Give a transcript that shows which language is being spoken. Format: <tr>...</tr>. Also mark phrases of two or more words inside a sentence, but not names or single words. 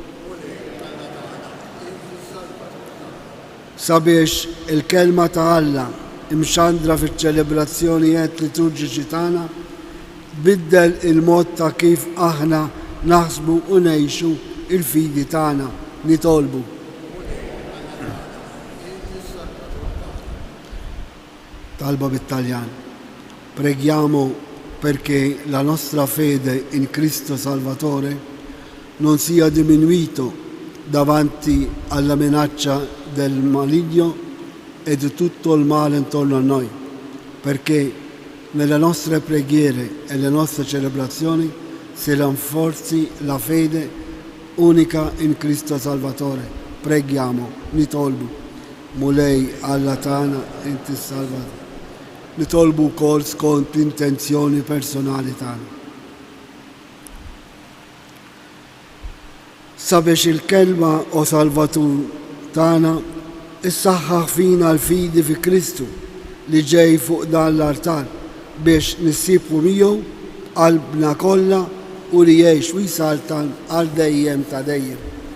<mt>Sabiex il-kelma ta' Alla imxandra fiċ-ċelebrazzjonijiet liturġiċi tagħna biddel il-mod ta' kif aħna naħsbu u ngħixu il-fidi tagħna nitolbu. Talba bit-Taljan.</mt> <it>Preghiamo perché la nostra fede in Cristo Salvatore non sia diminuito davanti alla minaccia del maligno e di tutto il male intorno a noi, perché nelle nostre preghiere e le nostre celebrazioni si rinforzi la fede unica in Cristo Salvatore. Preghiamo,</it> <mt>nitolbu, mulej Alla tagħna inti Salvatore. Nitolbu wkoll skont l-intenzjoni personali tagħna. Sabiex il-kelma o Salvatur tagħna issaħħaħ fina l-fidi fi Kristu li ġej fuq dan l-altar biex nissibu miegħu qalbna kollha u li jgħix u jsaltan għal dejjem ta' dejjem.</mt>